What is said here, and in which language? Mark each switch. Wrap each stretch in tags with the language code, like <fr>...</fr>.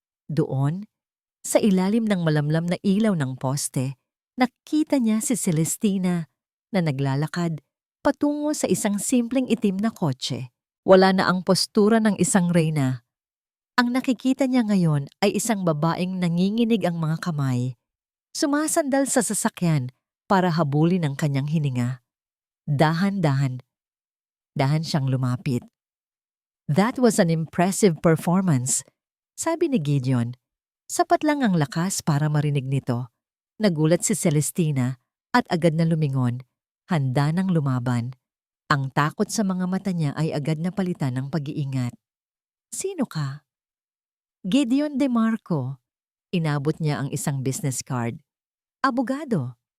<tl>Doon, sa ilalim ng malamlam na ilaw ng poste, nakita niya si Celestina na naglalakad patungo sa isang simpleng itim na kotse. Wala na ang postura ng isang reyna. Ang nakikita niya ngayon ay isang babaeng nanginginig ang mga kamay, sumasandal sa sasakyan para habulin ang kanyang hininga. Dahan-dahan siyang lumapit.</tl> <en>That was an impressive performance,</en> <tl>sabi ni Gideon. Sapat lang ang lakas para marinig nito. Nagulat si Celestina at agad na lumingon, handa nang lumaban. Ang takot sa mga mata niya ay agad na palitan ng pag-iingat. Sino ka? Gideon De Marco. Inabot niya ang isang business card. Abogado.</tl>